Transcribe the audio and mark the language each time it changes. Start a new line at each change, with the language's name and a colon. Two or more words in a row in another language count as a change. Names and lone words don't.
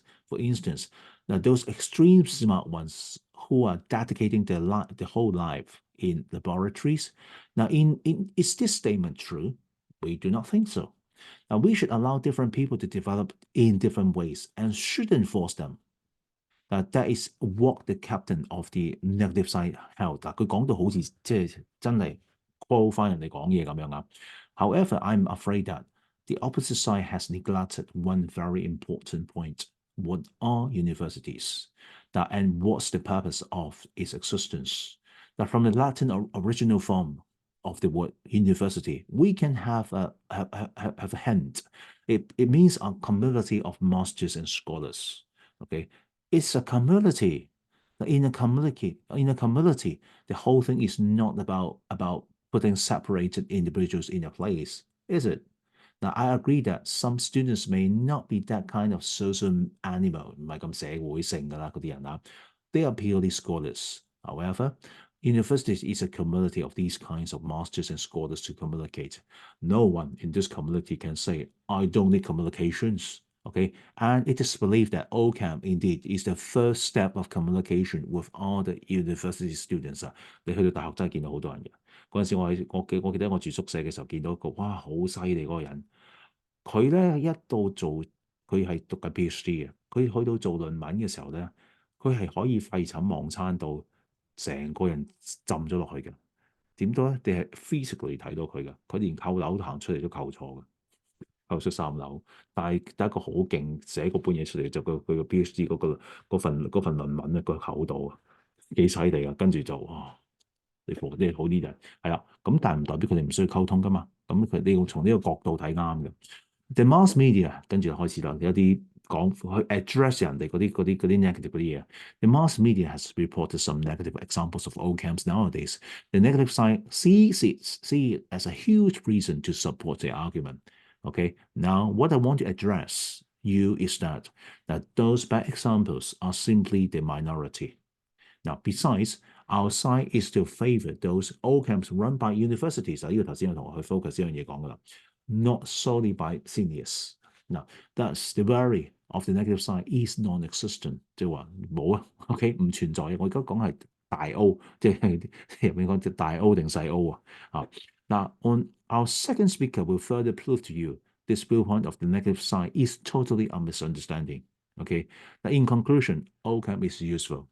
English: For instance, now those extreme smart ones who are dedicating their whole life in laboratories. Now, is this statement true? We do not think so. Now, we should allow different people to develop in different ways and shouldn't force them. That is what the captain of the negative side held.
Cantonese: 佢講到好似即係真係 quote 翻人哋講嘢咁樣啊。
English: However, I'm afraid that the opposite side has neglected one very important point. What are universities? And what's the purpose of its existence? That from the Latin original form of the word university, we can have a hint. It means a community of masters and scholars. Okay, it's a community. In a community, the whole thing is not about putting separated individuals in a place, is it? Now, I agree that some students may not be that kind of social animal,
Cantonese: 唔係咁社會性㗎啦，嗰啲人啊。
English: They are purely scholars. However, universities is a community of these kinds of masters and scholars to communicate. No one in this community can say, I don't need communications. Okay, and it is believed that OCAM indeed is the first step of communication with other university students 啊。
Cantonese: 你去到大學真係見到好多人嘅。嗰陣時我記得我住宿舍嘅時候見到一個，哇，好犀利嗰個人。佢咧一到做，佢係讀緊 PhD 嘅，佢去到做論文嘅時候咧，佢係可以廢寢忘餐到成個人浸咗落去嘅。點到咧？你係 physically 睇到佢嘅，佢連扣樓行出嚟都扣錯嘅。扣出3樓，但係得一個好勁寫個半嘢出嚟，就佢個 PhD 嗰份論文咧個厚度啊，幾犀利啊！跟住就你好啲人係啦，咁但係唔代表佢哋唔需要溝通噶嘛。咁你要從呢個角度睇啱嘅。
English: The mass media
Cantonese: 跟住開始啦，有啲講去 address 人哋嗰啲 negative 嗰啲嘢。
English: The mass media has reported some negative examples of O-camps nowadays. The negative side see it as a huge reason to support their argument. Okay, now what I want to address you is that those bad examples are simply the minority. Now, besides, our side is to favor those O-camps run by universities.
Cantonese: 呢個頭先我同學去 focus 呢樣嘢講噶啦 ，
English: not solely by seniors. Now, thus the worry of the negative side is non-existent，
Cantonese: 即係話冇啊 ，OK 唔存在嘅。我而家講係大 O， 即係入面講大 O 定細 O 啊。
English: Now, on our second speaker will further prove to you this viewpoint of the negative side is totally a misunderstanding. Okay, now in conclusion, O-camp is useful.